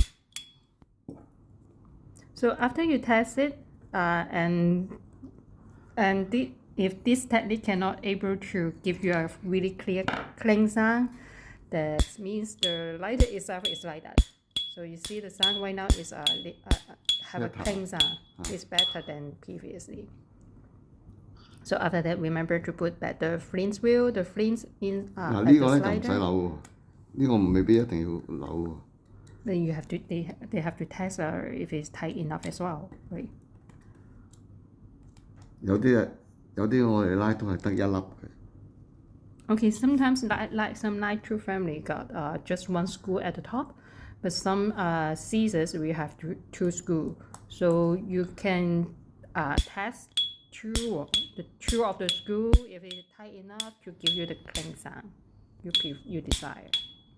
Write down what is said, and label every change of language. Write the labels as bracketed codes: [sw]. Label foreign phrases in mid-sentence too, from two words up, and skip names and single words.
[en] So after you test it, if this technique cannot able to give you a really clear clang sound, that means the lighter itself is like that. So you see the sound right now is have a clang sound. It's better than previously. So after that, remember to put back the flint wheel, the flint in [yue] 嗱呢個咧就唔使扭喎，呢個未必一定要扭喎。 [en] Then you have to they have to test if it's tight enough as well, right? [yue] 有啲我哋拉都係得一粒嘅。 [en] Okay, sometimes like some nitro family got just one screw at the top, but some scissors we have two screw. So you can test two of the screw if it's tight enough to give you the clang sound you desire.